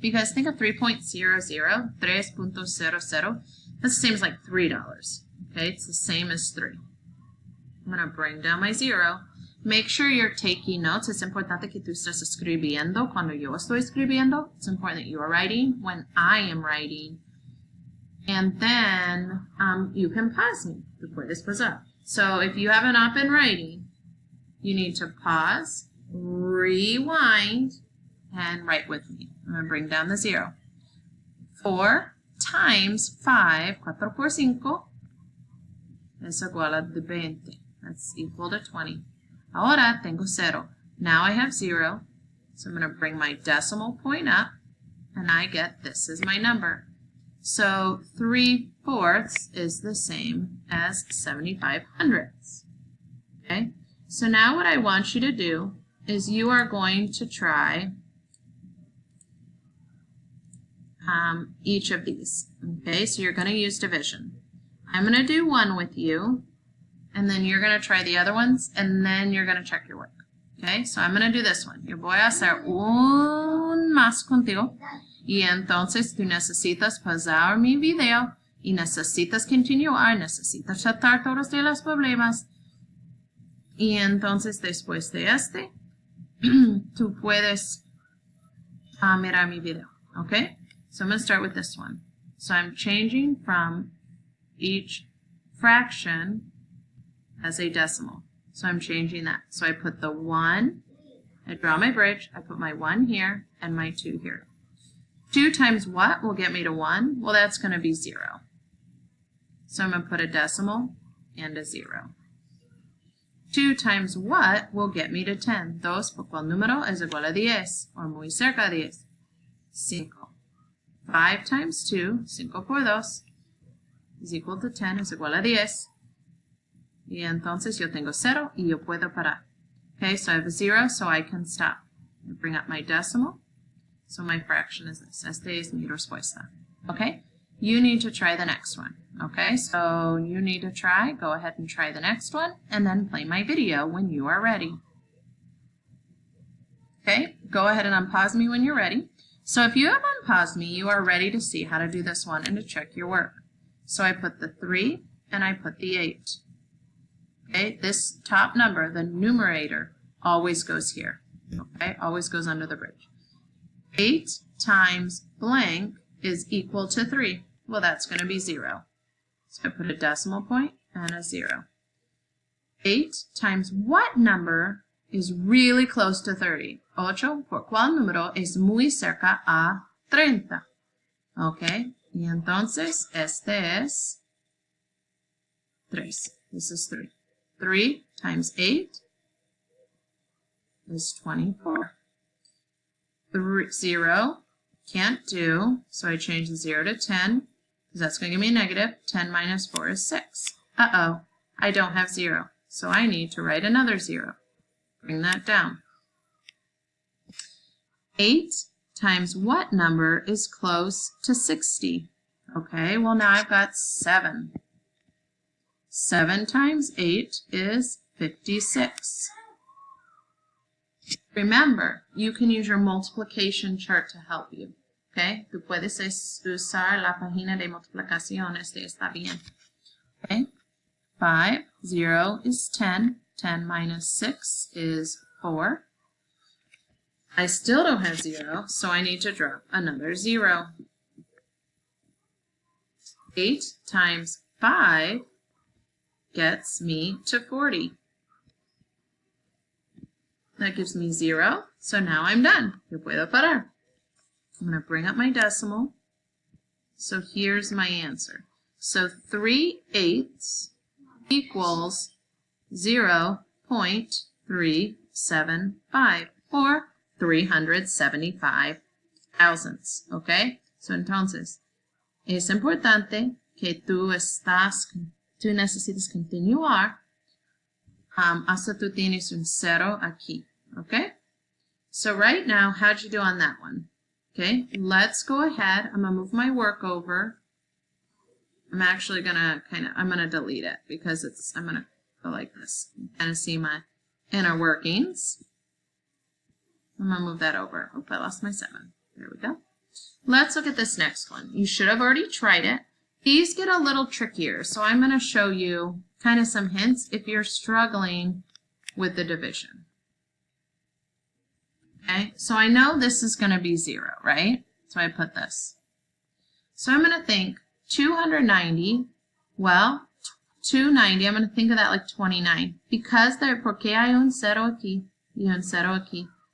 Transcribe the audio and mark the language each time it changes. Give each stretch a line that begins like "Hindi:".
English: Because think of 3.00, 3.00. That's the same as like $3. Okay, it's the same as 3. I'm going to bring down my 0. Make sure you're taking notes.
Spanish: Es importante que tú estés escribiendo cuando yo estoy escribiendo.
English: It's important that you are writing when I am writing. And then you can pause me.
Spanish: Tú puedes pausar.
English: So if you have not been writing, you need to pause, rewind, and write with me. I'm going to bring down the 0. 4 times 5,
Spanish: 4 por 5, es igual a 20.
English: That's equal to 20.
Spanish: Ahora tengo 0.
English: Now I have 0, so I'm going to bring my decimal point up, and I get this is my number. So 3/4 is the same as 75/100. Okay? So now what I want you to do is you are going to try each of these. Okay, so you're going to use division. I'm going to do one with you, and then you're going to try the other ones, and then you're going to check your work. Okay, so I'm going to do this one.
Spanish: Yo voy a hacer un más contigo, y entonces tú necesitas pausar mi video, y necesitas continuar, necesitas tratar todos de los problemas, y entonces después de este, tú puedes mirar mi video.
English: Okay, so I'm going to start with this one. So I'm changing from each fraction as a decimal. So I'm changing that. So I put the 1, I draw my bridge, I put my 1 here and my 2 here. 2 times what will get me to 1? Well, that's going to be 0. So I'm going to put a decimal and a 0. 2 times what will get me to 10?
Spanish: 2 por cual número es igual a 10, o muy cerca de 10. 5.
English: 5 times 2,
Spanish: 5 por 2,
English: is equal to 10,
Spanish: es igual a 10. Y entonces yo tengo 0 y yo puedo parar.
English: Okay, so I have a 0, so I can stop. I bring up my decimal. So my fraction is this.
Spanish: Esta es mi respuesta.
English: Okay, you need to try the next one. Okay, so you need to go ahead and try the next one, and then play my video when you are ready. Okay, go ahead and unpause me when you're ready. So if you have unpaused me, you are ready to see how to do this one and to check your work. So I put the 3 and I put the 8. Okay, this top number, the numerator, always goes here. Okay, always goes under the bridge. 8 times blank is equal to 3. Well, that's going to be 0. So I put a decimal point and a 0. 8 times what number is really close to 30?
Spanish: 8 por cuál número es muy cerca a 30. Okay, y entonces este es 3.
English: This is 3. 3 times 8 is 24. 0 can't do, so I change the 0 to 10, because that's going to give me a negative. 10 minus 4 is 6. Uh-oh, I don't have 0, so I need to write another 0. Bring that down. 8 times what number is close to 60? Okay, well now I've got 7. 7 times 8 is 56. Remember, you can use your multiplication chart to help you.
Spanish: Okay, tú puedes usar la página de multiplicaciones de Está Bien.
English: Okay, 5, 0 is 10. 10 minus 6 is 4. I still don't have 0, so I need to drop another 0. 8 times 5 gets me to 40. That gives me 0, so now I'm done.
Spanish: Yo puedo parar.
English: I'm going to bring up my decimal. So here's my answer. So 3/8 equals 0.375 or 375 thousandths, ¿ok?
Spanish: So entonces, es importante que tú necesites continuar hasta tú tienes un 0 aquí, ¿ok?
English: So right now, how'd you do on that one? Okay, let's go ahead. I'm gonna move my work over. I'm actually gonna I'm gonna delete it because I'm gonna go like this. Kind of see my inner workings. I'm gonna move that over. Oh, I lost my 7. There we go. Let's look at this next one. You should have already tried it. These get a little trickier, so I'm gonna show you kind of some hints if you're struggling with the division. Okay, so I know this is going to be 0, right? So I put this. So I'm going to think 290, well, 290, I'm going to think of that like 29.
Spanish: Because porque hay un 0 aquí y un 0 aquí.